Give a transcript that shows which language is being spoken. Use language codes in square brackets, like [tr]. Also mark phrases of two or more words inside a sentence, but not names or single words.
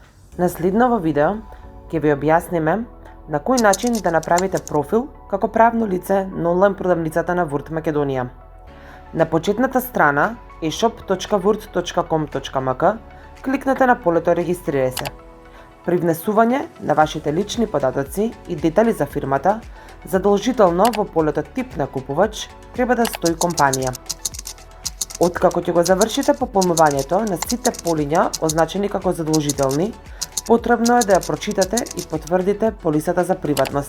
[mk] На следново видео ќе ви објасниме на кој начин да направите профил како правно лице на онлайн продавницата на Word Македонија. На почетната страна e-shop.word.com.mk кликнете на полето Регистрирај се. При внесување на вашите лични податоци и детали за фирмата, задолжително во полето тип на купувач треба да стои компанија. Откако ќе го завршите пополнувањето на сите полиња означени како задолжителни, потребно е да ја прочитате и потврдите полисата за приватност.